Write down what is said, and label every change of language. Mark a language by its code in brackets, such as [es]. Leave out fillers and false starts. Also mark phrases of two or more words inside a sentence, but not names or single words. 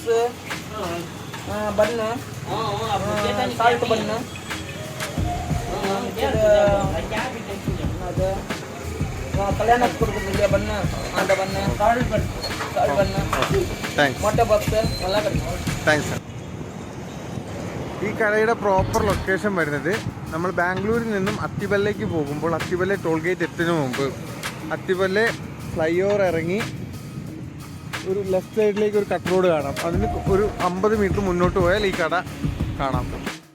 [ta] பன்னு, சால்ட் பன்னு, அது கல்யாணத்துக்கு கொடுக்குறது இல்லையா பன்னு, அந்த பன்னு, சால்ட் பன்னு, மொட்டை பப்ஸ் எல்லாம் கிடைக்கும். [en] thanks sir. [ml] ഈ കടയുടെ [en] proper location [ml] വരുന്നത് നമ്മൾ ബാംഗ്ലൂരിൽ നിന്നും അത്തിപല്ലയ്ക്ക് പോകുമ്പോൾ അത്തിപല്ല [en] toll gate [ml] എത്തുന്നതിന് മുമ്പ് അത്തിപല്ല [en] fly over [ml] ഇറങ്ങി ഒരു [en] left side [ml] ഒരു [en] cut road [ml] കാണാം. അതിന് ഒരു 50 മീറ്റർ മുന്നോട്ട് പോയാൽ ഈ കട കാണാം.